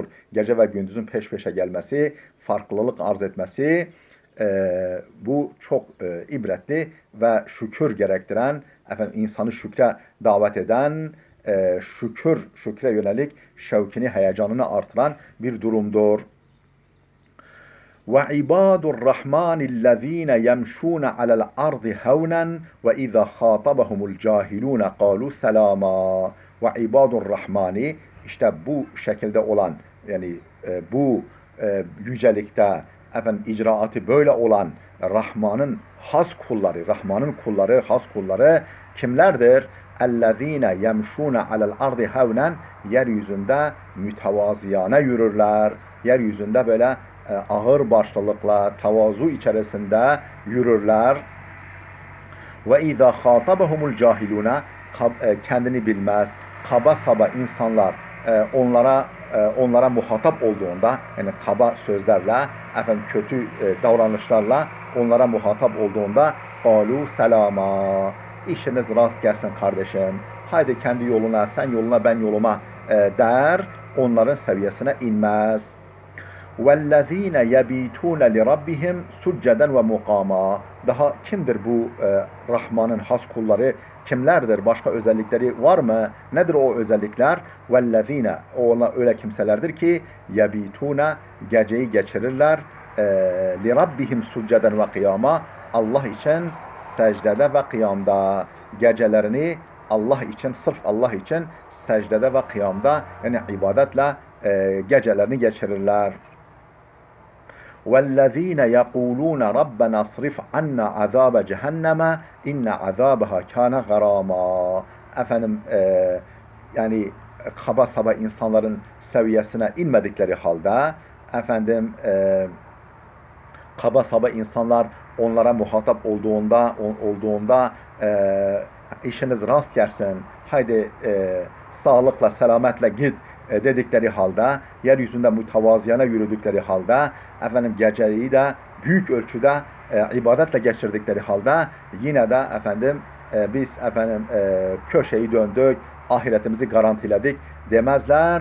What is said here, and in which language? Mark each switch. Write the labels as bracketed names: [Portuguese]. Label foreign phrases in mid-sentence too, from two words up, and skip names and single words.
[Turkish] Gece ve gündüzün peş peşe gelmesi, farklılık arz etmesi, bu çok ibretli ve şükür gerektiren, insanı şükre davet eden, şükre yönelik şevkini, heyecanını artıran bir durumdur. [Arabic] وَعِبَادُ الرَّحْمَنِ الَّذ۪ينَ يَمْشُونَ عَلَى الْأَرْضِ هَوْنًا وَإِذَا خَاطَبَهُمُ الْجَاهِلُونَ قَالُوا سَلَامًا. وَعِبَادُ الرَّحْمَنِ, [Turkish] işte bu şekilde olan yani bu yücelikte icraatı böyle olan Rahman'ın has kulları, Rahman'ın kulları, has kulları kimlerdir? [Arabic] اَلَّذ۪ينَ يَمْشُونَ عَلَى الْأَرْضِ هَوْنًا, [Turkish] yeryüzünde mütevaziyane yürürler. Yeryüzünde böyle ağır başlılıkla, tavazu içerisinde yürürler. [Arabic] وَإِذَا خَاطَبَهُمُ الْجَاهِلُونَ, [Turkish] kendini bilmez, kaba saba insanlar onlara muhatap olduğunda, yani kaba sözlerle, kötü davranışlarla onlara muhatap olduğunda [Arabic] قَالُوا سَلَامًا, [Turkish] işiniz rast gelsin kardeşim, haydi kendi yoluna, sen yoluna, ben yoluma der, onların seviyesine inmez. [Arabic] وَالَّذ۪ينَ يَب۪يتُونَ لِرَبِّهِمْ سُجَّدًا وَمُقَامًا. [Turkish] Daha kimdir bu Rahman'ın has kulları? Kimlerdir? Başka özellikleri var mı? Nedir o özellikler? وَالَّذ۪ينَ, onlar öyle kimselerdir ki يَب۪يتُونَ, geceyi geçirirler. [Arabic] لِرَبِّهِمْ سُجَّدًا وَقِيَامًا, [Turkish] Allah için secdede ve kıyamda. Gecelerini Allah için, sırf Allah için secdede ve kıyamda yani ibadetle gecelerini geçirirler. [Arabic] وَالَّذ۪ينَ يَقُولُونَ رَبَّنَا صْرِفْ عَنَّا عَذَابَ جَهَنَّمَ اِنَّ عَذَابَهَا كَانَ غَرَامًا. [Turkish] Efendim yani kaba saba insanların seviyesine inmedikleri halde efendim kaba saba insanlar onlara muhatap olduğunda işiniz rast gelsin, haydi sağlıkla, selametle git dedikleri halde, yeryüzünde mütevaziyana yürüdükleri halde, efendim geceliği de büyük ölçüde ibadetle geçirdikleri halde yine de efendim biz efendim köşeyi döndük, ahiretimizi garantiledik demezler.